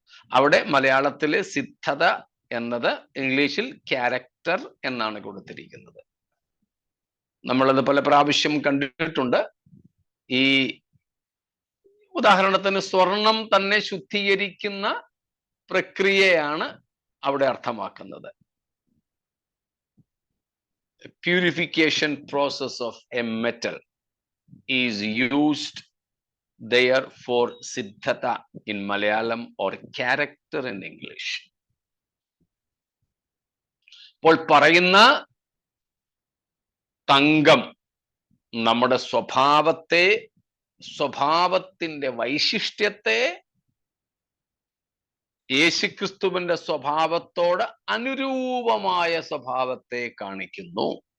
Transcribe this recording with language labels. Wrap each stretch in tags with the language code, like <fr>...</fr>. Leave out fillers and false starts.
<ml>അവിടെ മലയാളത്തില് സിദ്ധത എന്നത് ഇംഗ്ലീഷിൽ ക്യാരക്ടർ എന്നാണ് കൊടുത്തിരിക്കുന്നത്. നമ്മളത് പല പ്രാവശ്യം കണ്ടിട്ടുണ്ട്. ഈ ഉദാഹരണത്തിന് സ്വർണം തന്നെ ശുദ്ധീകരിക്കുന്ന പ്രക്രിയയാണ് അവിടെ അർത്ഥമാക്കുന്നത്.</ml> <en>Purification process of a metal is used there for siddhata in Malayalam or character in English.</en> <ml>അപ്പോൾ പറയുന്ന തങ്കം നമ്മുടെ സ്വഭാവത്തെ, സ്വഭാവത്തിന്റെ വൈശിഷ്ട്യത്തെ യേശുക്രിസ്തുവിന്റെ സ്വഭാവത്തോട് അനുരൂപമായ സ്വഭാവത്തെ കാണിക്കുന്നു.</ml>